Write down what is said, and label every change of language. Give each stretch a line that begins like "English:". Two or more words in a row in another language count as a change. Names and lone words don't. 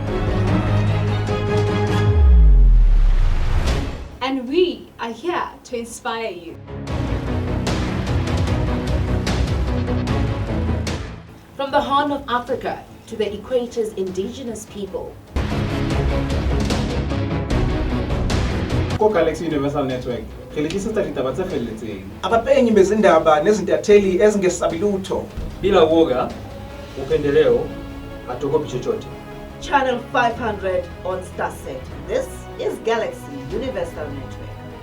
English: And we are here to inspire you. From the Horn of Africa to the Equator's indigenous people. Galaxy Universal Network.
Southern Sotho: Khelikisa ditaba tse felletseng.
Zulu: Abapenyi bezindaba nezintatheli ezingesabilutho.
Swahili: Bila woga, upendeleo, hatuogopi chochote.
English: Channel 500 on StarSat. This is Galaxy Universal Network.